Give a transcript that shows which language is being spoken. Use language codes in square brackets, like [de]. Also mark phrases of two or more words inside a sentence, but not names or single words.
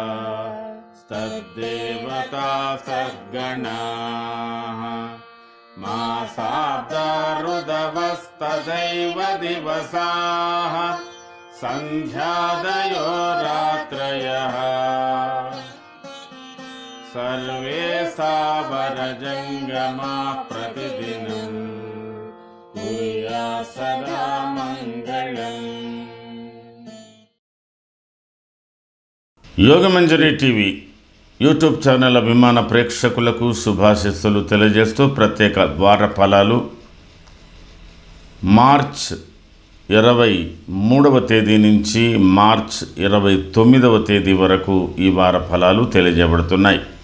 [sa] तद्देवता सद्गणाः मासाब्दा ऋदवस्तदैव दिवसाः सन्ध्यादयो रात्रयः सर्वे सावरजङ्गमा प्रतिदिनं कुर्यात् सदा मङ्गलम्। [te] యోగమంజరి టీవీ యూట్యూబ్ ఛానల్ అభిమాన ప్రేక్షకులకు శుభాశీస్సులు తెలియజేస్తూ ప్రత్యేక వార ఫలాలు మార్చ్ 23వ తేదీ నుంచి మార్చ్ 29వ తేదీ వరకు ఈ వార ఫలాలు తెలియజేయబడుతున్నాయి.